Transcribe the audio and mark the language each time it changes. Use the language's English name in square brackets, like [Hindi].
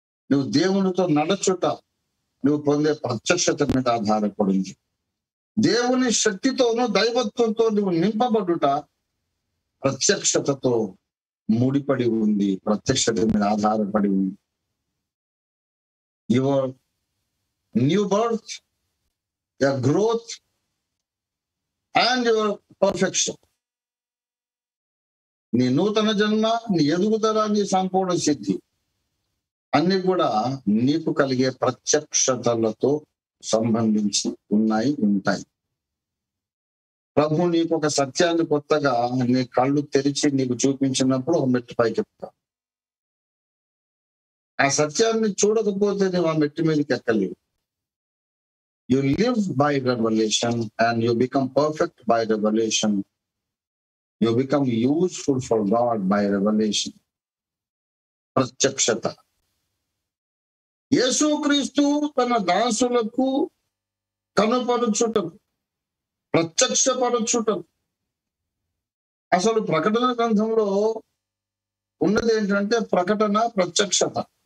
[Telugu] నువ్వు దేవునితో నడచుట నువ్వు పొందే ప్రత్యక్షత మీద ఆధారపడి ఉంది. దేవుని శక్తితోనూ దైవత్వంతో నువ్వు నింపబడుట ప్రత్యక్షతతో ముడిపడి ఉంది, ప్రత్యక్షత మీద ఆధారపడి ఉంది. [English] Your new birth, your growth and your perfection. [Telugu] నీ నూతన జన్మ, నీ ఎదుగుదల, నీ సంపూర్ణ సిద్ధి అన్ని కూడా నీకు కలిగే ప్రత్యక్షతలతో సంబంధించి ఉంటాయి. ప్రభు నీకు ఒక సత్యాన్ని కొత్తగా నీ కళ్ళు తెరిచి నీకు చూపించినప్పుడు ఒక మెట్టు పైకి ఎక్కుతావు. ఆ సత్యాన్ని చూడకపోతే నువ్వు ఆ మెట్టు మీదకి ఎక్కలేవు. [English] You live by revelation and you become perfect by revelation. You become useful for God by revelation. [Telugu] ప్రత్యక్షత. యేసుక్రీస్తు తన దాసులకు కనుపరుచుటకు, ప్రత్యక్షపరచుటకు. అసలు ప్రకటన గ్రంథంలో ఉన్నది ఏంటంటే ప్రకటన, ప్రత్యక్షత.